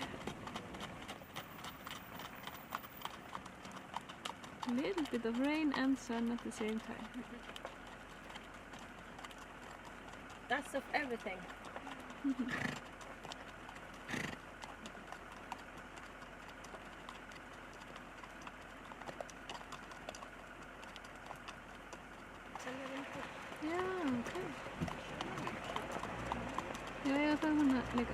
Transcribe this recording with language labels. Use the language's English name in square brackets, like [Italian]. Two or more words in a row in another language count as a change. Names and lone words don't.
[English] A little bit of rain and sun at the same time. That's of everything. [Icelandic] Selja vindur. Já, ok. Já, ég þarf hana líka.